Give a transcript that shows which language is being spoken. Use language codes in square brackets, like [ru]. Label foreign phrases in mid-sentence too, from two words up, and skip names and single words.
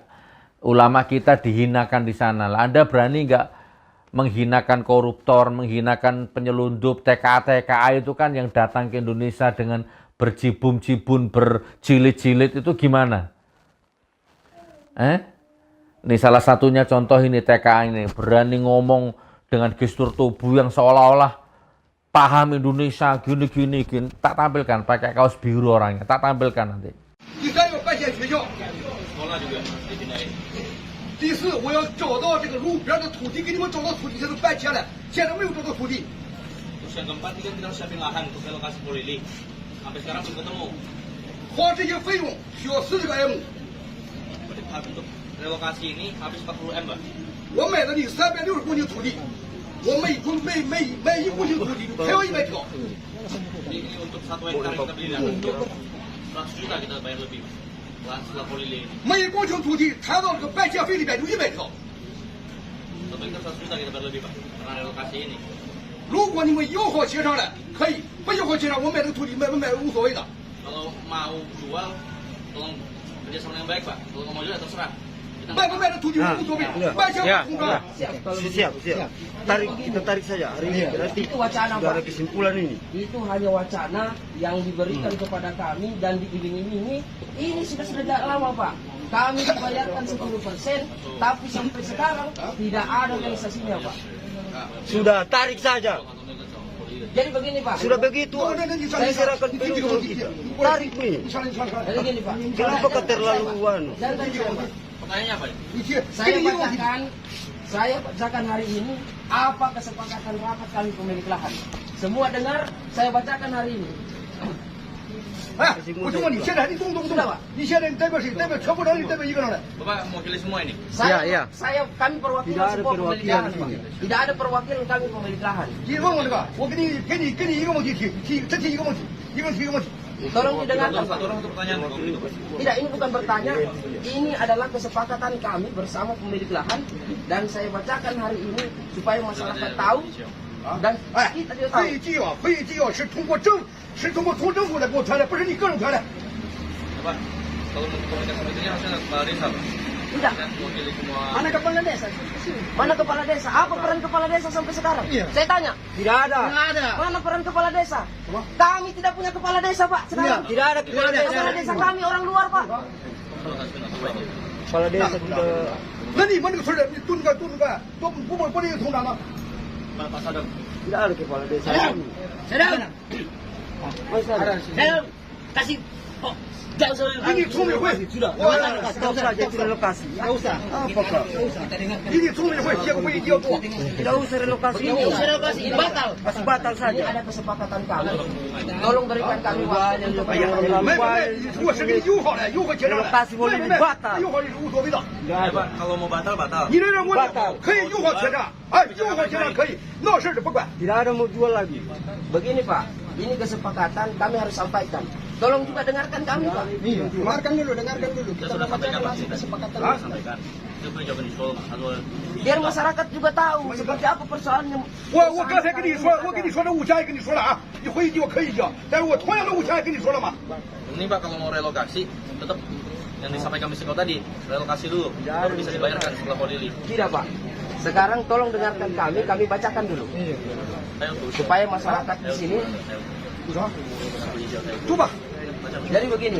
[id] Ulama kita dihinakan di sana. Anda berani nggak menghinakan koruptor, menghinakan penyelundup, TKA itu kan yang datang ke Indonesia dengan berjibun-jibun, berjilid-jilid itu gimana? Ini salah satunya contoh ini TKA ini. Berani ngomong dengan gestur tubuh yang seolah-olah paham Indonesia, gini. Tak tampilkan, pakai kaos biru orangnya. Tak tampilkan nanti. [zh] 第四，我要找到这个路边的土地，给你们找到土地，现在搬迁了，现在没有找到土地。 [id] Terus yang keempat ini kan kita siapin lahan untuk relokasi Polili. Sampai sekarang belum ketemu. [zh] 花这些费用需要40个 M。 [id] Untuk relokasi ini habis 40 M, Pak. [zh] 我买了你360公顷土地，我每一公顷土地赔我100条。 [id] Ini untuk 1 hektar kita beli lahan untuk 100 juta kita bayar lebih, Pak. Setelah Polili. [zh] 每一公顷土地摊到这个搬迁费里边就100条。 [id] 100 juta kita bayar lebih, Pak. Karena relokasi ini. [zh] 如果你们友好协商了，可以；不友好协商，我卖这个土地卖不卖无所谓的。 [id] Kalau mau jual, tolong kerjasama yang baik, Pak. Kalau nggak mau jual, ya terserah. Kita [zh] 卖不卖这土地无所谓，卖钱不通商。 [id] Siap. Kita tarik saja hari ini. Berarti Itu wacana, sudah ada Pak. kesimpulan ini. Itu hanya wacana yang diberikan kepada kami dan diiming-imingi. Ini sudah sejak lama, Pak. Kami dibayarkan 10%, tapi sampai sekarang tidak ada realisasinya, Pak. Sudah tarik saja. Jadi begini, Pak. Sudah begitu, saya serahkan penuh kita. Tarik nih. Jadi gini, Pak. Kenapa keterlaluan? Jangan saya, Pak. pertanyaannya apa? [zh] 你去， [id] Saya bacakan hari ini apa kesepakatan rapat kami pemilik lahan. Semua dengar, saya bacakan hari ini. [zh] 哎，我就问你，现在你懂不懂？你现在代表谁？代表全部人，代表一个人来？ [id] Bapak mewakili semua ini. Kami perwakilan semua pemilik lahan, Pak. Tidak ada perwakilan kami pemilik lahan. [zh] 你问我这个，我给你一个问题只提一个问题，一个人提一个问题。 [id] Tolong didengarkan, Pak. Satu orang untuk pertanyaan. Tidak, ini bukan bertanya. Ini adalah kesepakatan kami bersama pemilik lahan dan saya bacakan hari ini supaya masyarakat tahu dan kita juga tahu. [zh] 会议纪要是通过从政府来给我传的，不是你个人传的。 [id] Bapak, kalau untuk komunikasi politiknya harusnya kepala desa, Pak. Tidak. Dan mewakili semua. Mana kepala desa? Mana kepala desa? Apa peran kepala desa sampai sekarang? Iya. Saya tanya. Tidak ada. Mana peran kepala desa? Kami tidak punya kepala desa, Pak. Sekarang. Tidak ada kepala desa. Kepala desa kami orang luar, Pak. Kepala desa sudah. [zh] 那你们这个村的，你都不那个通长吗？ [id] Pak Sadam. Tidak ada kepala desa. Saya kasih jauh sekali. [zh] 给你村委会， [id] Tahu saja itu relokasi. Tidak usah. Apakah? [zh] 给你村委会写个会议纪要做。 [id] Tidak usah relokasi. Ini batal. Masih batal Ini saja. ada kesepakatan kami. Tolong berikan kami waktu yang cukup. [zh] 如果是给你友好的，友好协商的，友好是无所谓的。 [id] Ya, Pak, kalau mau batal, batal. [zh] 你这人我可以友好协商，哎，友好协商可以，闹事的不管。 [id] Tidak ada mau jual lagi. Begini, Pak. Ini kesepakatan kami harus sampaikan. Tolong juga dengarkan kami, Pak. Dengarkan dulu. Kita sudah sampaikan, Pak. Kita sampaikan. Itu punya jawaban di Solo, Pak. Biar masyarakat juga tahu seperti apa persoalannya. [zh] 我刚才跟你说这物价也跟你说了啊，你会议纪要可以讲，但是我同样的物价也跟你说了嘛。 [id] Ini Pak, kalau mau relokasi, tetap yang disampaikan Mr. tadi, relokasi dulu, baru bisa dibayarkan setelah polili. Tidak, Pak. Sekarang tolong dengarkan kami bacakan dulu. Supaya masyarakat di sini. [zh] 读吧。 [id] Jadi begini.